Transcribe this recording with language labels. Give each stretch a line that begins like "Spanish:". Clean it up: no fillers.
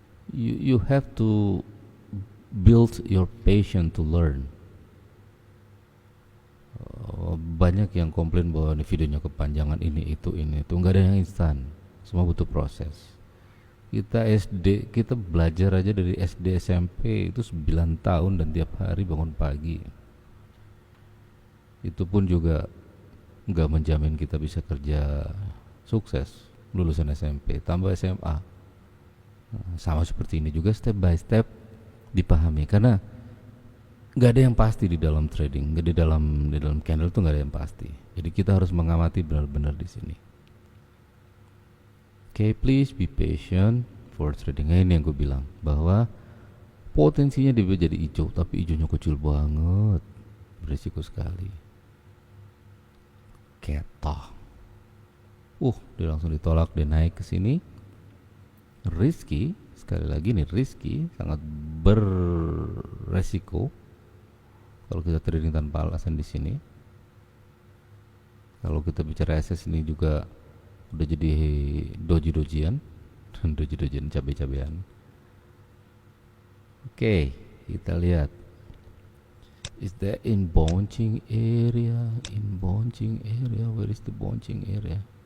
English: You have to build your patience to learn.
Indonesian: Banyak yang komplain bahwa ini videonya kepanjangan, ini itu. Nggak ada yang instan. Semua butuh proses. Kita belajar aja dari SD SMP itu 9 tahun dan tiap hari bangun pagi. Itu pun juga nggak menjamin kita bisa kerja sukses lulusan SMP tambah SMA. Sama seperti ini juga,
English: step by step
Indonesian: dipahami, karena nggak ada yang pasti di dalam trading, di dalam candle tuh nggak ada yang pasti. Jadi kita harus mengamati benar-benar di sini.
English: Okay, please be patient for trading.
Indonesian: Ini yang gue bilang bahwa potensinya dia jadi hijau, tapi hijaunya kecil banget, berisiko sekali. Ketok. Dia langsung ditolak, dia naik ke sini. Risky, sekali lagi nih risky, sangat beresiko. kalau kita trading tanpa alasan di sini. Kalau kita bicara SS ini juga udah jadi doji-dojian, doji-dojian cabai-cabean. Oke, kita lihat.
English: Is that in bouncing area? In bouncing area, where is the bouncing area?